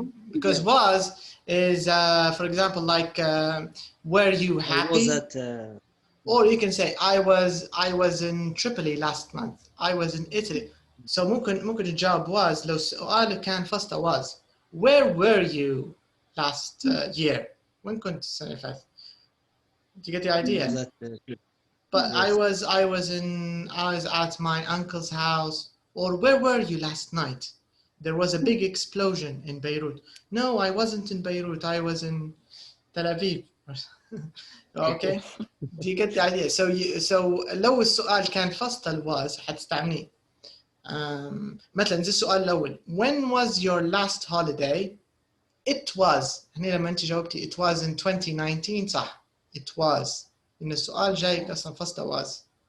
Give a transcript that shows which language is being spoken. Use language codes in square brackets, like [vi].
[en] Because was is for example like were you happy? Was that, or you can say I was in Tripoli last month. I was in Italy. [ar] So ممكن الجواب was لو سؤالك كان فصله was. [en] Where were you last year? [ar] وين كنت السنة اللي فاتت? [en] Do you get the idea? But yes. I was at my uncle's house. Or where were you last night? There was a big explosion in Beirut. No, I wasn't in Beirut. I was in Tel Aviv. Okay. Do you get the idea? [ar] So لو السؤال كان فصل was حتستعمليه. مثلا زي السؤال الأول. [en] When was your last holiday? It was. [ar] هنا لما أنت جاوبتي [en] it was in 2019 [ar] صح. [en] It was. [ar] إن السؤال جايك أصلا فصل was.